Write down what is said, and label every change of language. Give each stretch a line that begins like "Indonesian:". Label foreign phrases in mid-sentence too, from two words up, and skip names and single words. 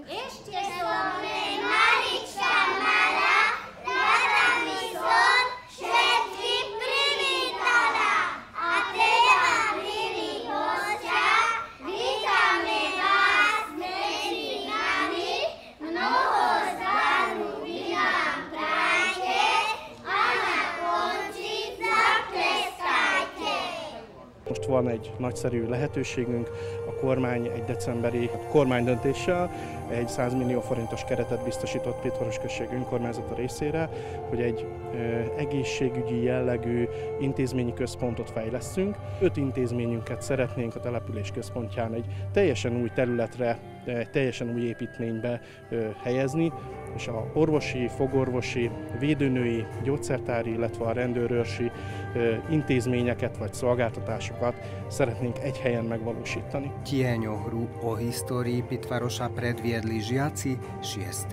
Slovak: Ešte som malička malá, rada mi som všetkých privítala. A teraz, milí hostia, vítame vás medzi nami, mnoho zdaru vy nám prajte a na konci zatleskajte.
Hungarian: Most van egy nagyszerű lehetőségünk, a kormány egy decemberi kormánydöntéssel egy 100 millió forintos keretet biztosított Pitvaros község önkormányzata részére, hogy egy egészségügyi jellegű intézményi központot fejlesztünk. 5 intézményünket szeretnénk a település központján egy teljesen új területre, egy teljesen új építménybe helyezni, és a orvosi, fogorvosi, védőnői, gyógyszertári, illetve a rendőrőrsi intézményeket vagy szolgáltatásokat szeretnénk egy helyen megvalósítani.
Slovak: Tieňohru o histórii Pitvaroša predviedli žiaci 6.